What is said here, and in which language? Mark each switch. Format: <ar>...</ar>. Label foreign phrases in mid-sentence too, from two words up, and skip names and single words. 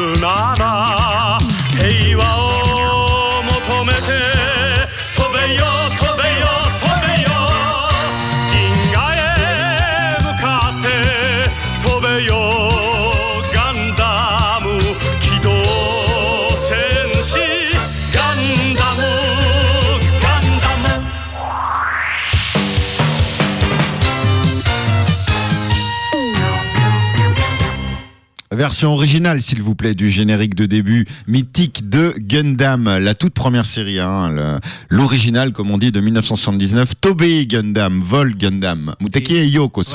<ja>るなら平和を求めて飛べよ飛べよ飛べよ銀河へ向かって飛べよガンダム機動戦士ガンダムガンダム</ja> <fr>Version originale, s'il vous plaît, du générique de début mythique de Gundam, la toute première série, l'original, comme on dit, de 1979, Tobey Gundam, Vol Gundam, Muteki et Yokoso.</fr>